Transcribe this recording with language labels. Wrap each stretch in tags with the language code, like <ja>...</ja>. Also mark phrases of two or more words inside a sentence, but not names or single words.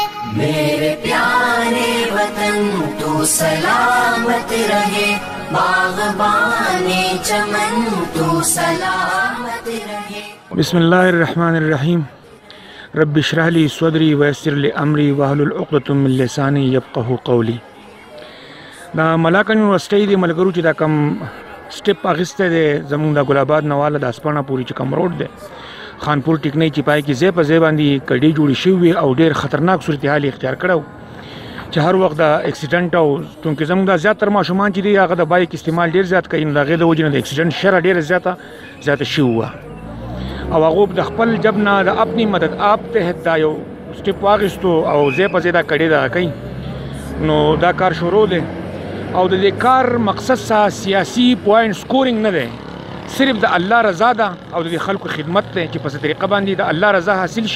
<ur>میرے پیارے وطن تو سلامت رہے، باغبانِ چمن تو سلامت رہے.</ur> <ar>بسم الله الرحمن الرحيم. رب اشرح لي صدري ويسر لي أمري واحلل عقدة من لساني يفقهوا قولي.</ar> <ps>دا ملاکنډ یونیورسټۍ د ملګرو چې دا کم سټپ اخیستی دی زموږ د ګلاباد نه واله د اسپاڼه پورې چې کم روډ دی خانپور ټیکنۍ چې پای کې ځای په ځای باندې کډې جوړې شوي او ډېر خطرناک صورتحال اختیار کړی چې هر وخت د اکسیډنټ او چونکې زموږ دا زیاتره ماشومان چې دي هغه د بایک استعمال ډېر زیات کوي نو د هغې د وجې نه د اکسیډنټ شرح ډېره زیاته شوې وه او هغو د خپل جب نه د</ps> <ur>اپنی مدد آپ</ur> <ps>تحت دا یو سټپ واخیستو او ځای په ځای دا کډې دغه کوي نو دا کار شروع دی او د دې کار مقصد سیاسي</ps> <en>point scoring</en> <ps>نه دی، صرف د الله رضا ده او د خلکو خدمت دی چې په څه طریقه باندې د الله رضا حاصل شي.</ps>